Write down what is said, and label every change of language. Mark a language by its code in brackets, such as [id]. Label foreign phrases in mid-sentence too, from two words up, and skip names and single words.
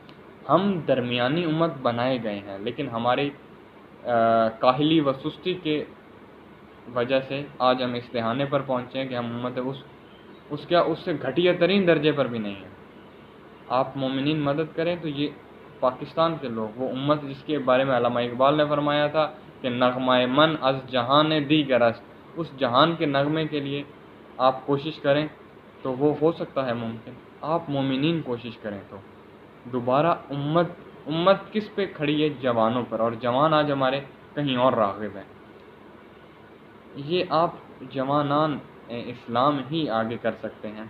[ur] ہم درمیانی امت بنائے گئے ہیں، لیکن ہماری کاہلی و سستی کے وجہ سے آج ہم اس دہانے پر پہنچے ہیں کہ ہم امت اس سے گھٹیا ترین درجے پر بھی نہیں ہیں۔ آپ مومنین مدد کریں تو یہ پاکستان کے لوگ، وہ امت جس کے بارے میں علامہ اقبال نے فرمایا تھا کہ [fa] نغمہ من از جہان دیگر است، [ur] اس جہان کے نغمے کے لیے آپ کوشش کریں تو وہ ہو سکتا ہے ممکن۔ آپ مومنین کوشش کریں تو دوبارہ امت کس پہ کھڑی ہے؟ جوانوں پر، اور جوان آج ہمارے کہیں اور راغب ہیں۔ یہ آپ جوانان اسلام ہی آگے کر سکتے ہیں۔